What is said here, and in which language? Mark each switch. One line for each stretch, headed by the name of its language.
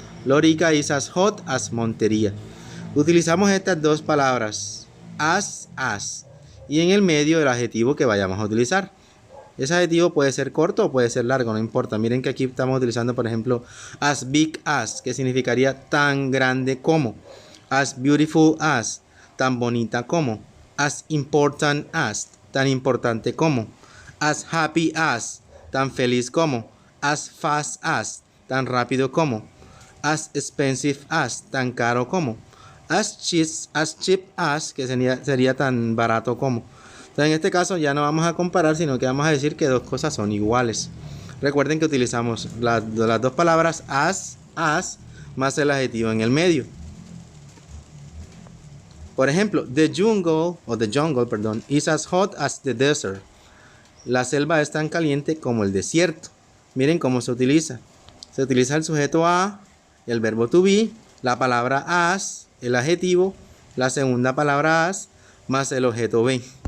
English: Lorica is as hot as Montería.
Spanish: Utilizamos estas dos palabras, as, y en el medio el adjetivo que vayamos a utilizar. Ese adjetivo puede ser corto o puede ser largo, no importa. Miren que aquí estamos utilizando, por ejemplo,
English: as big as,
Spanish: que significaría tan grande como.
English: As beautiful as,
Spanish: tan bonita como.
English: As important as,
Spanish: tan importante como.
English: As happy as,
Spanish: tan feliz como.
English: As fast as,
Spanish: tan rápido como.
English: As expensive as,
Spanish: tan caro como.
English: As cheap as,
Spanish: que sería tan barato como. Entonces, en este caso ya no vamos a comparar, sino que vamos a decir que dos cosas son iguales. Recuerden que utilizamos las dos palabras as más el adjetivo en el medio. Por ejemplo,
English: the jungle, is as hot as the desert.
Spanish: La selva es tan caliente como el desierto. Miren cómo se utiliza. Se utiliza el sujeto a, el verbo to be, la palabra as, el adjetivo, la segunda palabra as, más el objeto be.